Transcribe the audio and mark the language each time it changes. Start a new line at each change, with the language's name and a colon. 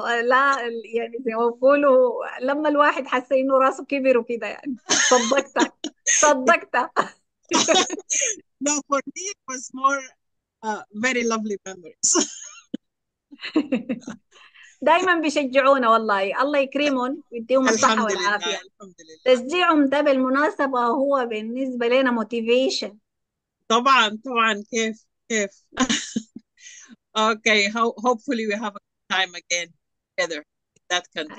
Arabic: لا يعني زي ما بقولوا، لما الواحد حس إنه راسه كبر وكده يعني. صدقتك صدقتك.
English: No, for me it was more very lovely memories.
Arabic: دايما بيشجعونا والله، الله يكرمهم ويديهم الصحة الحمد لله والعافية. الحمد لله. تشجيعهم ده بالمناسبة هو بالنسبة لنا motivation. طبعا طبعا كيف.
English: Okay, hopefully we have a good time again together in that country.